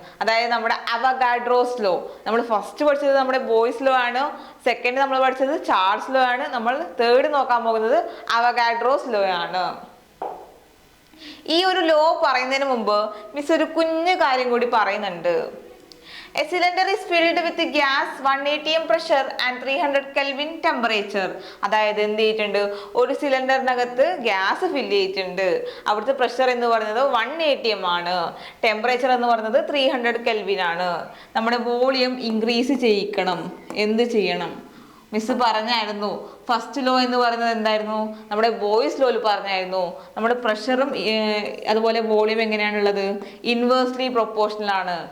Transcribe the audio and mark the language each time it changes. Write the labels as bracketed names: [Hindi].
[Malayalam] അതായത് നമ്മുടെ Avogadro's law. നമ്മൾ ഫസ്റ്റ് പഠിച്ചത് നമ്മുടെ ബോയ്സ് ലോ ആണ്. സെക്കൻഡ് നമ്മൾ പഠിച്ചത് ചാൾസ് ലോ ആണ്. നമ്മൾ തേർഡ് നോക്കാൻ പോകുന്നത് അവഗാഡ്രോസ് ലോ ആണ്. ഈ ഒരു ലോ പറയുന്നതിന് മുമ്പ് മിസ് ഒരു കുഞ്ഞു കാര്യം കൂടി പറയുന്നുണ്ട്. [English] A cylinder is filled with gas 1 atm pressure and 300 Kelvin temperature. [Malayalam] അതായത് എന്ത് ചെയ്തിട്ടുണ്ട്, ഒരു സിലിണ്ടറിനകത്ത് ഗ്യാസ് ഫില്ല് ചെയ്തിട്ടുണ്ട്. അവിടുത്തെ പ്രഷർ എന്ന് പറയുന്നത് 1 atm ആണ്, ടെമ്പറേച്ചർ എന്ന് പറയുന്നത് 300 Kelvin ആണ്. നമ്മുടെ വോളിയം ഇൻക്രീസ് ചെയ്യിക്കണം. എന്ത് ചെയ്യണം? മിസ് പറഞ്ഞായിരുന്നു ഫസ്റ്റ് ലോ എന്ന് പറയുന്നത് എന്തായിരുന്നു, നമ്മുടെ ബോയ്സ് ലോയിൽ പറഞ്ഞായിരുന്നു നമ്മുടെ പ്രഷറും അതുപോലെ വോളിയം എങ്ങനെയാണുള്ളത്, ഇൻവേഴ്സ്ലി പ്രൊപ്പോർഷണൽ ആണ്.